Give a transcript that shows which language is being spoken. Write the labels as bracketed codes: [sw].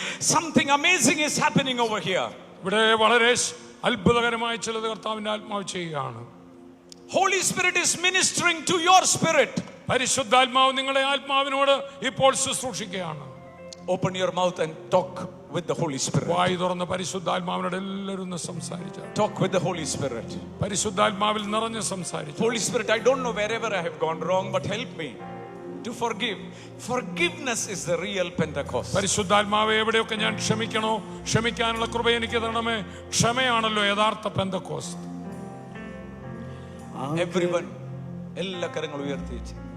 [en] Something amazing is happening over here. [ml] ഇവിടെ വളരെ അത്ഭുതകരമായ ചിലത് കർത്താവിന്റെ ആത്മാവ് ചെയ്യുകയാണ്. [en] Holy Spirit is ministering to your spirit. [ml] പരിശുദ്ധാത്മാവ് നിങ്ങളുടെ ആത്മാവിനോട് ഇപ്പോൾ ശുശ്രൂഷിക്കുകയാണ്. [en] Open your mouth and talk with the Holy Spirit. [ml] വായി തുറന്ന് പരിശുദ്ധാത്മാവിനോട് എല്ലാവരും സംസാരിച്ചു. [en] Talk with the Holy Spirit. [ml] പരിശുദ്ധാത്മാവിൽ നിറഞ്ഞ് സംസാരിച്ചു. [en] Holy Spirit, I don't know wherever I have gone wrong, but help me to forgive. Forgiveness is the real Pentecost. [ml] പരിശുദ്ധാത്മാവെ, എവിടെയൊക്കെ ഞാൻ ക്ഷമിക്കണോ, ക്ഷമിക്കാനുള്ള കൃപ എനിക്ക് തരണമേ. ക്ഷമയാണല്ലോ യഥാർത്ഥ പെന്തക്കോസ്ത്. Everyone, എല്ലാ കരങ്ങളും ഉയർത്തി വെച്ച്.